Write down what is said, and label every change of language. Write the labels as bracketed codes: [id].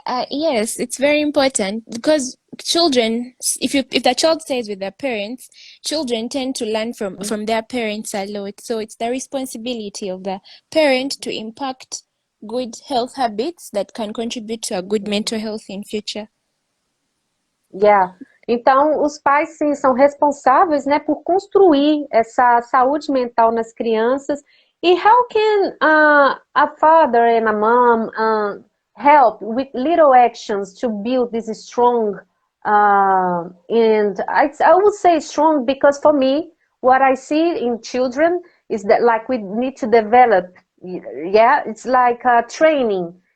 [en] Yes, it's very important because children, if the child stays with their parents, children tend to learn from their parents a lot. So it's the responsibility of the parent to impact good health habits that can contribute to a good mental health in future. Yeah. [pt] Então, os pais, sim, são responsáveis, né, por construir essa saúde mental nas crianças. [en] E how can a father and a mom help with little actions to build this strong, and I would say strong because for me, what I see in children is that like we need to develop, yeah, it's like training.